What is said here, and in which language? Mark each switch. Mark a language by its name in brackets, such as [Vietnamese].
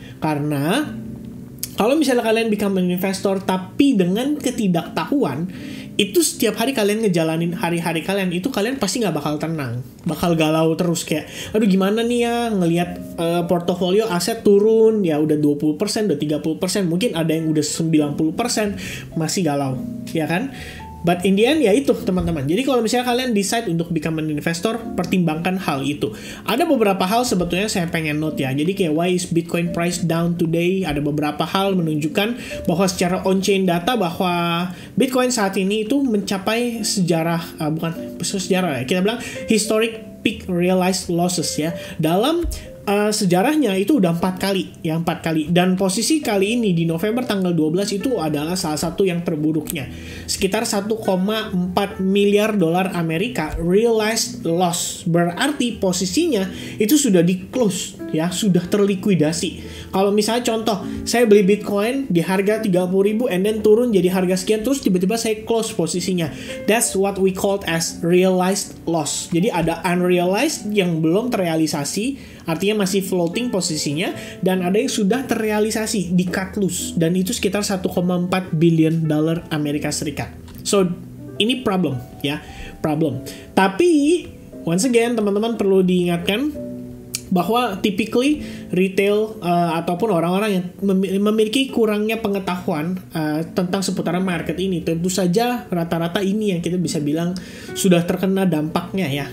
[Indonesian] Karena kalau misalnya kalian [English] become an investor [Indonesian] tapi dengan ketidaktahuan, itu setiap hari kalian ngejalanin hari-hari kalian, itu kalian pasti nggak bakal tenang, bakal galau terus kayak, aduh gimana nih ya ngelihat portofolio aset turun ya udah 20%, udah 30%, mungkin ada yang udah 90%, masih galau, ya kan? [English] But in the end [Indonesian] ya itu teman-teman. Jadi kalau misalnya kalian decide untuk [English] become an investor, [Indonesian] pertimbangkan hal itu. Ada beberapa hal sebetulnya saya pengen note ya. Jadi kayak [English] why is Bitcoin price down today? [Indonesian] Ada beberapa hal menunjukkan bahwa secara on-chain data bahwa Bitcoin saat ini itu mencapai bukan sejarah ya. Kita bilang [English] historic peak realized losses [Indonesian] ya. Dalam sejarahnya itu udah 4 kali, ya 4 kali. Dan posisi kali ini di November tanggal 12 itu adalah salah satu yang terburuknya. Sekitar 1,4 miliar dolar Amerika realized loss. Berarti posisinya itu sudah di close, ya, sudah terlikuidasi. Kalau misalnya contoh, saya beli Bitcoin di harga 30.000 [English] and then [Indonesian] turun jadi harga sekian, terus tiba-tiba saya close posisinya. [English] That's what we called as realized loss. [Indonesian] Jadi ada unrealized yang belum terrealisasi, artinya masih floating posisinya, dan ada yang sudah terrealisasi di cut loose, dan itu sekitar 1,4 billion dolar Amerika Serikat. So ini problem, ya, problem. Tapi [English] once again [Indonesian] teman-teman perlu diingatkan bahwa [English] typically retail [Indonesian] ataupun orang-orang yang memiliki kurangnya pengetahuan tentang seputaran market ini, tentu saja rata-rata ini yang kita bisa bilang sudah terkena dampaknya, ya.